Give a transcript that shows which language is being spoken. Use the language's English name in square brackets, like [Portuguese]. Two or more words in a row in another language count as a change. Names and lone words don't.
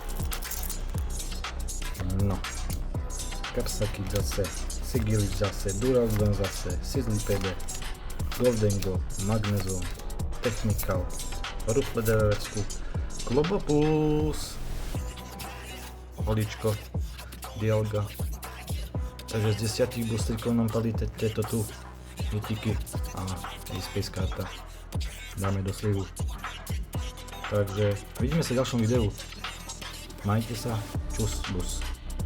[Slovak] No, Capsakit zase, Sigilu zase, Duraludon zase, Sizzlipede, Goldengo, Magnezone, Technical, Ruffle de reversku, Globopus, Holičko, Dialga. Takže z 10 boostrikov nám pali tieto tu mytiky a Space karta. Dáme do slivu. Takže vidíme sa v ďalšom videu. Majte sa, čus, bus.